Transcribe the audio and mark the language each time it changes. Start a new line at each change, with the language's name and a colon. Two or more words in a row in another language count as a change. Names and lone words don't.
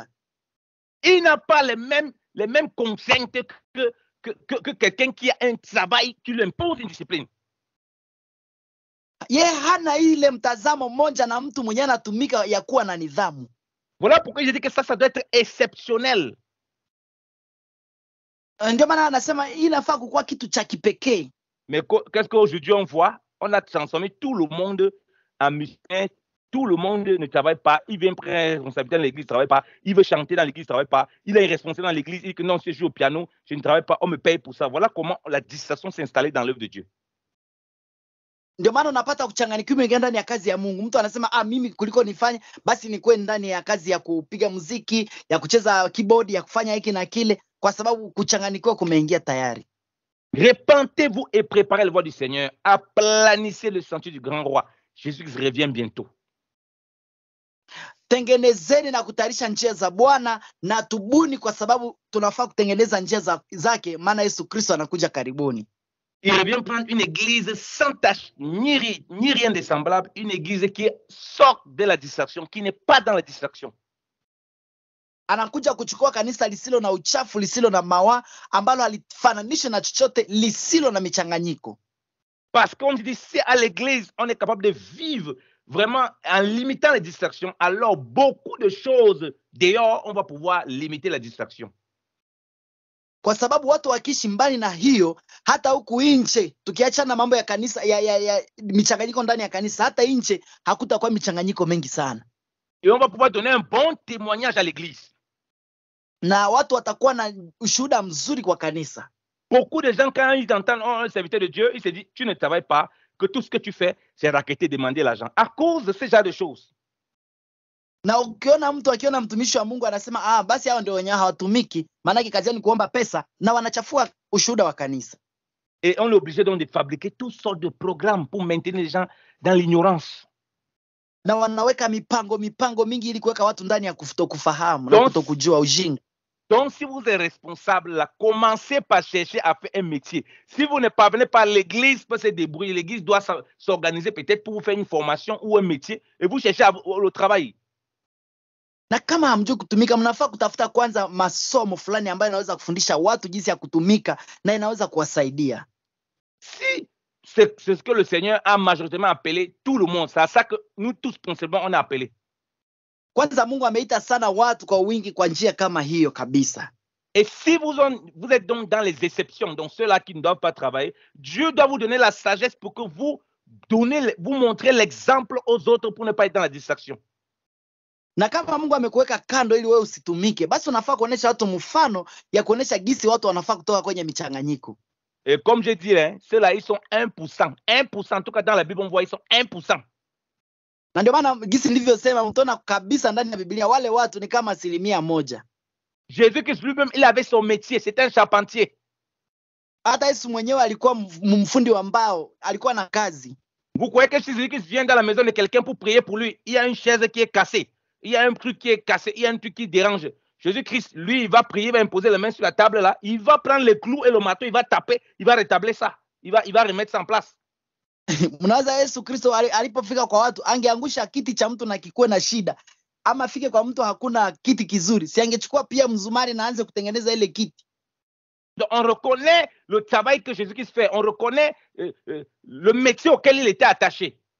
French: Il n'a pas les mêmes contraintes que quelqu'un qui a un travail qui lui impose une discipline.
Swahili: Ye hana ile mtazamo mmoja na mtu mwenye anatumika ya kuwa na nidhamu.
French: Voilà pourquoi je dis que ça doit être exceptionnel.
Swahili: Ndio maana anasema inafaa kukuwa kitu cha kipekee.
French: Mais qu'est-ce qu'aujourd'hui on voit? On a transformé tout le monde en musicien. Tout le monde ne travaille pas. Il vient prendre une responsabilité dans l'église, il ne travaille pas. Il veut chanter dans l'église, il ne travaille pas. Il a une responsabilité dans l'église, il dit que non, si je joue au piano, je ne travaille pas, on me paye pour ça. Voilà comment la distraction s'est installée dans l'œuvre de Dieu.
Swahili: Ndio maana unapata kuchanganyikiwa ingia ndani ya kazi ya Mungu. Mtu anasema mimi kuliko nifanye basi nikuwe ndani ya kazi ya kupiga muziki, ya kucheza keyboard, ya kufanya hiki na kile, kwa sababu kuchanganyikiwa kumeingia tayari.
French: Repentez-vous et préparez le voie du Seigneur. Aplanissez le sentier du grand roi. Jésus revient bientôt.
Swahili: Tengenezeni na kutayarisha njia za Bwana na tubuni, kwa sababu tunafaa kutengeneza njia zake, maana Yesu Kristo anakuja karibuni.
French: Il revient prendre une église sans tache, ni rien de semblable, une église qui sort de la distraction, qui n'est pas dans la distraction.
Swahili: Anakuja kuchukua kanisa lisilo na uchafu, lisilo na mawa, ambalo halifananishwi na chochote, lisilo na michanganyiko.
French: Parce qu'on dit si à l'église on est capable de vivre vraiment en limitant les distractions, alors beaucoup de choses dehors on va pouvoir limiter la distraction.
Swahili: Kwa sababu watu wakiishi mbali na hiyo, hata huku nje tukiachana mambo ya kanisa ya michanganyiko ndani ya kanisa, hata nje hakutakuwa michanganyiko mengi sana.
French: Et on va pouvoir donner un bon témoignage à l'église.
Swahili: Na watu watakuwa na ushuhuda mzuri kwa kanisa.
French: Beaucoup de gens, quand ils entendent un serviteur de Dieu, ils se disent, tu ne travailles pas, que tout ce que tu fais, c'est raqueter, demander l'argent. À cause de ce genre de choses.
Swahili: Na ukiona mtu akiona mtumishi wa Mungu anasema basi hao ndio wenyewe hawatumiki, maana kazi ni kuomba pesa, na wanachafua ushuhuda wa kanisa.
French: Et on est obligé donc de fabriquer toutes sortes de programmes pour maintenir les gens dans l'ignorance.
Swahili: Na wanaweka mipango mingi ili kuweka watu ndani ya kutokufahamu na kutokujua ujinga.
French: Donc, si vous êtes responsable, là, commencez par chercher à faire un métier. Si vous ne parvenez pas, l'église peut se débrouiller. L'église doit s'organiser peut-être pour vous faire une formation ou un métier et vous cherchez le travail.
Swahili: Na kama hamjui kutumika, mnafaa kutafuta kwanza masomo fulani ambayo inaweza kufundisha watu jinsi ya kutumika na inaweza kuwasaidia.
French: Si c'est ce que le Seigneur a majoritairement appelé tout le monde, c'est à ça que nous tous, principalement, on a appelé.
Swahili: Kwanza Mungu ameita sana watu kwa wingi kwa njia kama hiyo kabisa.
French: Et si vous êtes donc dans les exceptions, donc ceux-là qui ne doivent pas travailler, Dieu doit vous donner la sagesse pour que vous montrez l'exemple aux autres pour ne pas être dans la distraction.
Swahili: Na kama Mungu amekuweka kando ili wewe usitumike, basi unafaa kuonesha watu mfano ya kuonesha gisi watu wanafaa kutoka kwenye michanganyiko.
French: Et comme je dis, ceux-là, ils sont 1%. 1%, en tout cas dans la Bible, on voit, ils sont 1%.
Swahili: Na ndio maana gisi nilivyosema, mtaona kabisa ndani ya Biblia wale watu ni kama 1%.
French: Jésus-Christ lui-même, il avait son métier, c'était un charpentier.
Swahili: Hata Yesu mwenyewe alikuwa mfundi wa mbao, alikuwa na kazi.
French: Vous croyez que si Jésus-Christ vient dans la maison de quelqu'un pour prier pour lui, il y a une chaise qui est cassée, il y a un truc qui est cassé, il y a un truc qui dérange. Jésus-Christ, lui, il va prier, il va imposer les mains sur la table là, il va prendre les clous et le marteau, il va taper, il va rétablir ça, il va remettre ça en place.
Swahili: Mnawaza Yesu Kristo alipofika kwa watu angeangusha kiti cha mtu na kikuwe na shida, ama afike kwa mtu hakuna kiti kizuri, si angechukua pia mzumari na aanze kutengeneza ile kiti?
French: Donc on reconnaît le travail que Jésus-Christ fait, on reconnaît le métier auquel il était attaché.